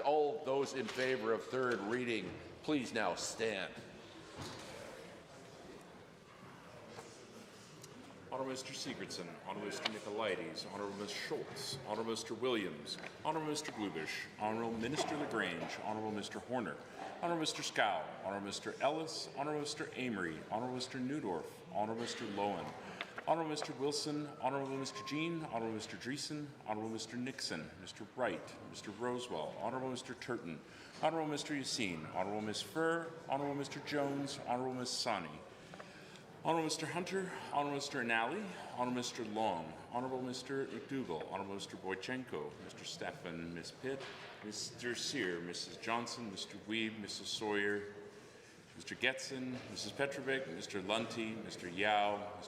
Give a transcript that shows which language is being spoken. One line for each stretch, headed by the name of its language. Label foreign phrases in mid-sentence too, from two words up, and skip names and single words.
English: All those in favour of third reading, please now stand. Honourable Mr. Sigurdsson, Honourable Mr. Nicolaides, Honourable Ms. Schultz, Honourable Mr. Williams, Honourable Mr. Glubish, Honourable Minister Lagrange, Honourable Mr. Horner, Honourable Mr. Scow, Honourable Mr. Ellis, Honourable Mr. Amory, Honourable Mr. Newdorf, Honourable Mr. Lowen, Honourable Mr. Wilson, Honourable Mr. Jean, Honourable Mr. Dreesen, Honourable Mr. Nixon, Mr. Wright, Mr. Rosewell, Honourable Mr. Turton, Honourable Mr. Yassine, Honourable Ms. Furr, Honourable Mr. Jones, Honourable Ms. Sani, Honourable Mr. Hunter, Honourable Mr. Anali, Honourable Mr. Long, Honourable Mr. McDougall, Honourable Mr. Boychenko, Mr. Stefan, Ms. Pitt, Mr. Sear, Mrs. Johnson, Mr. Weeb, Mrs. Sawyer, Mr. Getson, Mrs. Petrovic, Mr. Lunty, Mr. Yao, Mr.